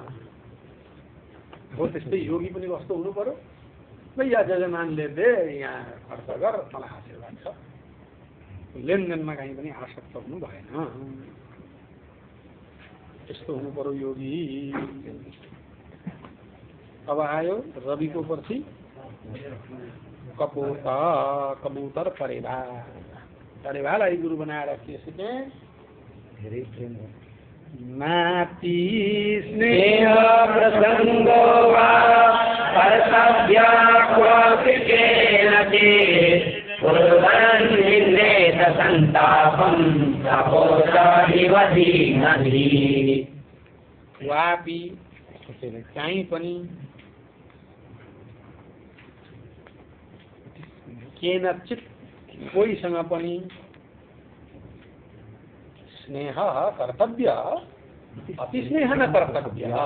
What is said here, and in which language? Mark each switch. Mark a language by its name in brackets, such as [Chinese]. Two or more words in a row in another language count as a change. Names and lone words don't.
[Nepali] हो त्यस्तै योगी पनि कस्तो हुनु पर्यो भैया जजमानले दे यहाँ खर्च गर मलाई आशीर्वाद छ लेनदेनमा कहीँ पनि आसक्त हुनु भएन यस्तो हुनु पर्यो योगी अब आयो रविको पर्छि कपोता कबूतर परेवालाई गुरु बनाएर के सिके धेरै प्रेम नाति [Sanskrit] स्नेह प्रसंगो वा कर्तव्या क्वापि केनचित् कुर्वन्निन्देत सन्तापं तपोताहिव धीमहि वापि [Nepali] कहीँ पनि [Sanskrit] केनचित् [Nepali] कोहीसँग पनि [Sanskrit] स्नेह कर्तव्य अति स्नेह न कर्तव्य